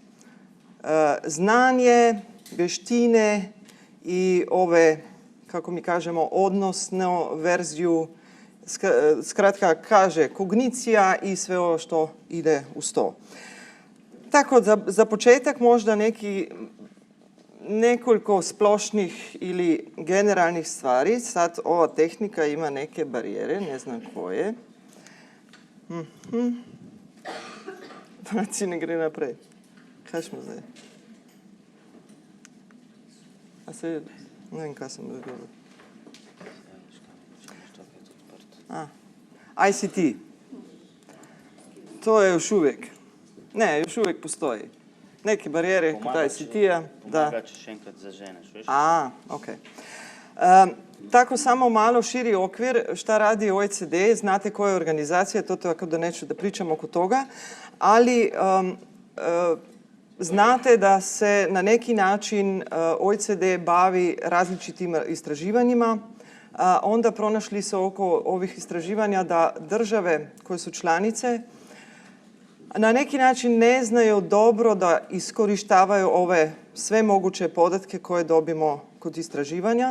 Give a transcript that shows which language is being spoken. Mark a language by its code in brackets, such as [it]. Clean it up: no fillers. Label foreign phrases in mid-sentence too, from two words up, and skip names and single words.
[bs] Znanje, vještine i ove, kako mi kažemo, odnosnu verziju, skratka kaže kognicija i sve ovo što ide uz to. Tako, za početak možda nekoliko splošnih ili generalnih stvari. Sad ova tehnika ima neke barijere, ne znam koje. [sl] Znači ne gre naprej. Kaj smo zdaj? A se, ne vem, kaj sem razgovoril. ICT. [bs] To je još uvijek. Ne, još uvijek postoji. Neke barijere kod ICT-a. [sl] Pomaga, če še enkrat zaženeš, veš? [bs] Ok. Tako samo malo širi okvir šta radi OECD. Znate koja je organizacija, to tako da neću da pričam oko toga, ali znate da se na neki način OECD bavi različitim istraživanjima. Onda pronašli se oko ovih istraživanja da države koje su članice na neki način ne znaju dobro da iskorištavaju ove sve moguće podatke koje dobimo kod istraživanja.